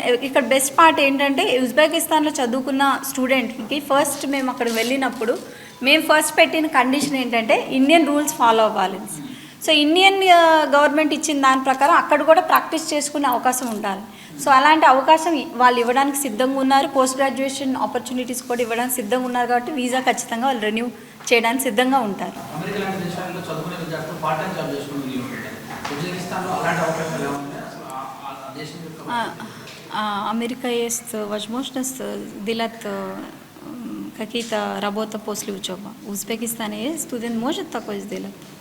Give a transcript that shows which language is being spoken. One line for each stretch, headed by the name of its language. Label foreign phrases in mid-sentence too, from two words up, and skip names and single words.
Telugu: ఇక్కడ
English: best part
Telugu: ఏంటంటే, ఉజ్బెకిస్తాన్లో చదువుకున్న స్టూడెంట్కి ఫస్ట్ మేము అక్కడికి వెళ్ళినప్పుడు మేము ఫస్ట్ పెట్టిన కండిషన్ ఏంటంటే
English: Indian rules follow
Telugu: అవ్వాలి. సో
English: Indian government
Telugu: ఇచ్చిన దాని ప్రకారం అక్కడ కూడా ప్రాక్టీస్ చేసుకునే అవకాశం ఉండాలి. సో అలాంటి అవకాశం వాళ్ళు ఇవ్వడానికి సిద్ధంగా ఉన్నారు.
English: post graduation opportunities
Telugu: కూడా ఇవ్వడానికి సిద్ధంగా ఉన్నారు. కాబట్టి వీసా ఖచ్చితంగా వాళ్ళు రెన్యూ చేయడానికి సిద్ధంగా ఉంటారు.
Russian: Америка есть возможность делать какие-то работы после учебы. В Узбекистане есть студент может такое сделать?